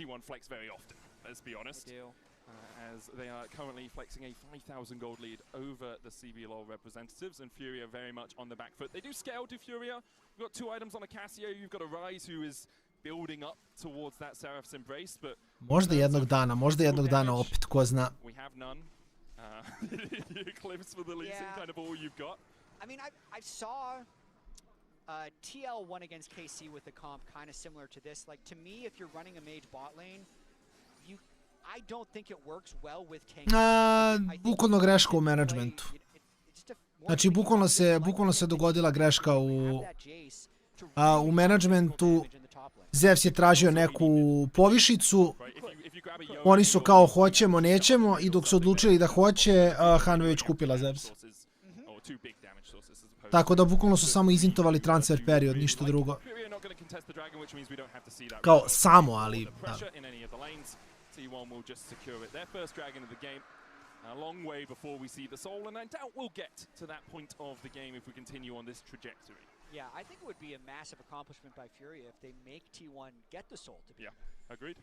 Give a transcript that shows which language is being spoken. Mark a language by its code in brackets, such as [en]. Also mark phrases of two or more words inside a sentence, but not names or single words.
[en] T1 flex very often, let's be honest. They do. As they are currently flexing a 5,000 gold lead over the CBLOL representatives, and Furia very much on the back foot. They do scale to Furia. You've got 2 items on a Casio, you've got a Rise who is building up towards that Seraph's Embrace, but... [sr] Možda jednog dana opet, ko zna. [en] We have none. Eclipse for the Lee Sin, kind of all you've got. I mean, I saw TL1 against KC with the comp kind of similar to this. Like, to me, if you're running a mage bot lane, I don't think it works well with tank. [sr] Bukvalno greška u managementu. Znači, bukvalno se dogodila greška u managementu. Zevs je tražio neku povišicu, oni su kao hoćemo, nećemo, i dok su odlučili da hoće, Hanvević kupila Zevs. Tako da bukvalno su samo izintovali transfer period, ništa drugo. Kao samo, ali... [en] T1 will just secure it. Their first dragon of the game. A long way before we see the soul, and I doubt we'll get to that point of the game if we continue on this trajectory. Yeah, I think it would be a massive accomplishment by Furia if they make T1 get the soul to be. Yeah, agreed.